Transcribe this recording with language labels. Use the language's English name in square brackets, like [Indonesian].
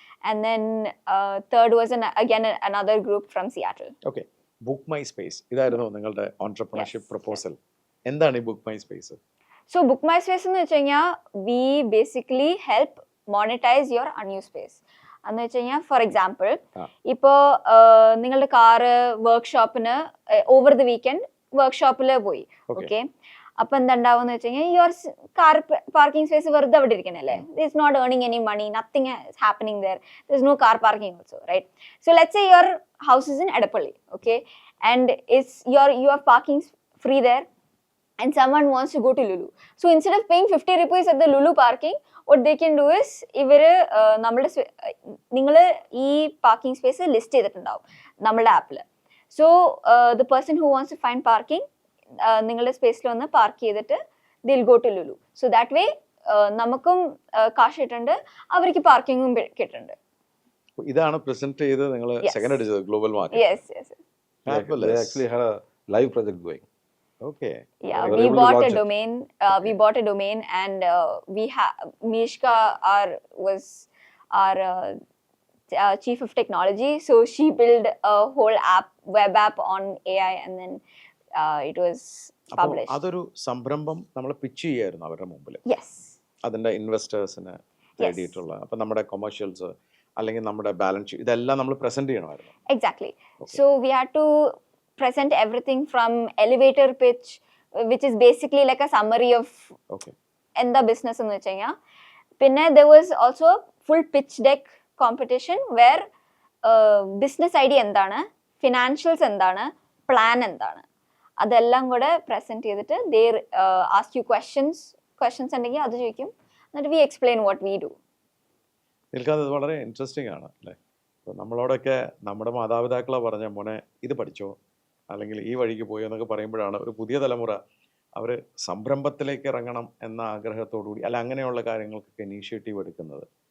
[English] And then third was again another group from Seattle. Okay. Book My Space. [Malayalam] ഇതായിരുന്നു നിങ്ങളുടെ entrepreneurship proposal. എന്താണ് ഈ book my space? [English] So Book My Space [Malayalam] എന്ന് വെച്ച് കഴിഞ്ഞാൽ [English] we basically help monetize your unused space. [Malayalam] എന്ന് വെച്ച് കഴിഞ്ഞാൽ ഫോർ എക്സാമ്പിൾ ഇപ്പോൾ നിങ്ങളുടെ കാറ് വർക്ക്ഷോപ്പിന് ഓവർ ദ വീക്കെൻഡ് വർക്ക്ഷോപ്പിൽ പോയി, ഓക്കെ, അപ്പൊ എന്താണ്ടാവും വെച്ച് കഴിഞ്ഞാൽ യുവർ കാർ പാർക്കിംഗ് സ്പേസ് വെറുതെ അവിടെ ഇരിക്കണല്ലേ, [English] It's not earning any money, nothing is happening there, there is no car parking also, right? So let's say your house is in Edappally, okay, and you have parking free there and someone wants to go to Lulu. So instead of paying 50 rupees at the Lulu parking, what they can do is [Malayalam] ഇവര് നമ്മുടെ നിങ്ങൾ ഈ parking space list ചെയ്തിട്ടുണ്ടാവും നമ്മുടെ ആപ്പിൽ. [English] so the person who wants to find parking [Malayalam] നിങ്ങളുടെ സ്പേസിൽ വന്ന് പാർക്ക് ചെയ്തിട്ട് [English] Then go to Lulu. [Malayalam] So that way നമുക്കും കാശ് കിട്ടുന്നുണ്ട്, അവർക്ക് പാർക്കിങ്ങും കിട്ടുന്നുണ്ട്. ഇതാണ് പ്രസന്റ് ചെയ്ത് നിങ്ങൾ സെക്കൻഡ് അടിച്ചത് global market. [English] Yes. They actually had a live project going. Okay. Yeah, we bought a domain. We bought a domain, and Mishka was our chief of technology. So she built a whole web app on AI, and then it was published. [Malayalam] അതൊരു സംരംഭം നമ്മൾ pitch ചെയ്യായിരുന്നു അവരുടെ മുമ്പിൽ. [English] Yes. [Malayalam] അതിന്റെ ഇൻവെസ്റ്റേഴ്സിന് വേണ്ടിയിട്ടുള്ള, അപ്പൊ നമ്മുടെ കൊമേഴ്ഷ്യൽസ് അല്ലെങ്കിൽ നമ്മുടെ ബാലൻസ് ഷീറ്റ് ഇതെല്ലാം നമ്മൾ പ്രസന്റ് ചെയ്യണമായിരുന്നു. [English] Exactly. So we had to present everything from elevator pitch, which is basically like a summary of [Malayalam] എന്താ ബിസിനസ് എന്ന് വെച്ച് കഴിഞ്ഞാൽ. പിന്നെ [English] there was also full pitch deck competition where [Malayalam] business idea എന്താണ്, financials എന്താണ്, പ്ലാൻ എന്താണ്, അതെല്ലാം കൂടെ പ്രസന്റ് ചെയ്തിട്ട് [English] they ask you questions [Malayalam] ഉണ്ടെങ്കിൽ അത് ചോദിക്കും, എന്നിട്ട് [English] we explain what we do. [Malayalam] നിൽക്കാതെ വളരെ ഇൻട്രസ്റ്റിംഗ് ആണ് അല്ലേ? ഇപ്പോൾ നമ്മളോടൊക്കെ നമ്മുടെ മാതാപിതാക്കളെ പറഞ്ഞ മോനെ ഇത് പഠിച്ചോ അല്ലെങ്കിൽ ഈ വഴിക്ക് പോയോ എന്നൊക്കെ പറയുമ്പോഴാണ് ഒരു പുതിയ തലമുറ അവർ സംരംഭത്തിലേക്ക് ഇറങ്ങണം എന്ന ആഗ്രഹത്തോടുകൂടി അല്ല അങ്ങനെയുള്ള കാര്യങ്ങൾക്കൊക്കെ ഇനീഷ്യേറ്റീവ് എടുക്കുന്നത്.